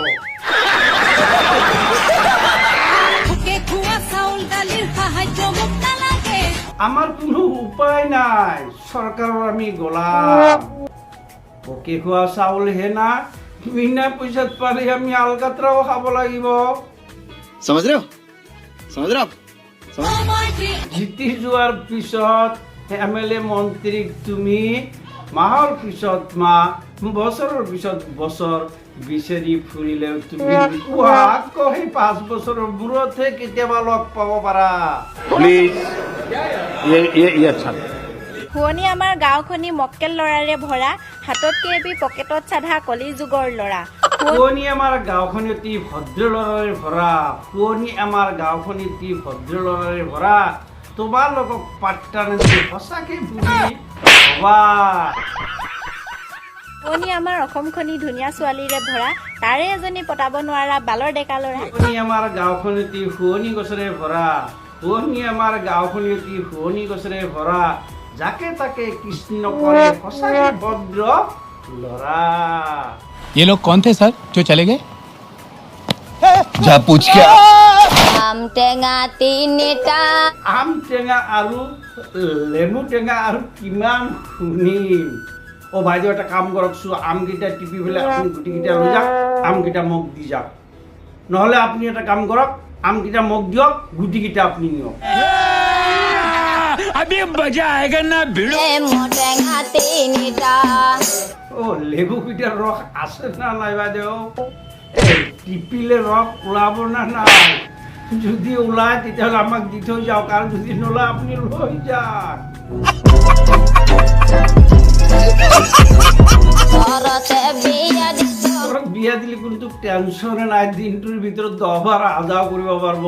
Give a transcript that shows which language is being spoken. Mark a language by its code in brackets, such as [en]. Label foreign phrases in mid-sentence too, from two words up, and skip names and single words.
[as] আমাৰ কোনো উপায় নাই, চৰকাৰৰ আমি গোলাম। পকে খোৱা চাউলহে না, বিনা পইচাত পাৰি আমি আলকাত্ৰাও খাব লাগিব। [hi] समझ रहे हो? समझ रहे हो? [as] জিতি যোৱাৰ পিছত MLA মন্ত্ৰীক তুমি মাহৰ পিছত মাহ, বছৰৰ পিছত বছৰ বিচাৰি ফুৰিলেও তুমি আকৌ সেই 5 বছৰৰ মূৰতহে কেতিয়াবা লগ পাব পাৰা। [hi] प्लीज ये अच्छा [as] শুৱনি আমাৰ গাঁওখনি মক্কেল ল'ৰাৰে ভৰা, হাতত কেবি পকেটত চাধা কলি যুগৰ ল'ৰা। শুৱনি আমাৰ গাঁওখন অতি ভদ্ৰ ল'ৰাৰে ভৰা, শুৱনি আমাৰ গাঁওখন অতি ভদ্ৰ ল'ৰাৰে ভৰা। তোমালোকক পাত্তা নিদি সঁচাকে বুজি হবা। শুৱনি আমাৰ অসমখনি ধুনীয়া ছোৱালীৰে ভৰা, তাৰে এজনী পতাব নোৱাৰা বালৰ ডেকা ল'ৰা। শুৱনি আমাৰ গাঁওখন অতি শুৱনি গছেৰে ভৰা, শুৱনি আমাৰ গাঁওখন অতি শুৱনি গছেৰে ভৰা, যাকে তাকে কৃষ্ণ কৰে সঁচাকে ভদ্ৰ ল'ৰা। [hi] ये लोग कौन थे सर जो चले गए? जा पूछ क्या? [as] আম টেঙা তিনিটা, আম টেঙা আৰু লেমু টেঙা আৰু কিমান শুনিম। বাইদেউ এটা কাম কৰকচোন, আমকেইটা টিপি পেলাই আপুনি গুটিকেইটা লৈ যাওক, আমকেইটা মোক দি যাওক। নহ'লে আপুনি এটা কাম কৰক, আমকেইটা মোক দিয়ক, গুটিকেইটা আপুনি নিয়ক। [hi] अभी मजा आएगा ना भिड़ो। [as] টেঙা তিনিটা। লেবুকেইটাৰ ৰস আছে না নাই বাইদেউ? টিপিলে ৰস ওলাব না নাই? যদি ওলায় তেতিয়াহ'লে আমাক দি থৈ যাওক, আৰু যদি নোলায় আপুনি লৈ যাওক। বিয়া দিলে কিন্তু টেনশ্যনে নাই, দিনটোৰ ভিতৰত 10 বাৰ আজাও কৰিব পাৰিব।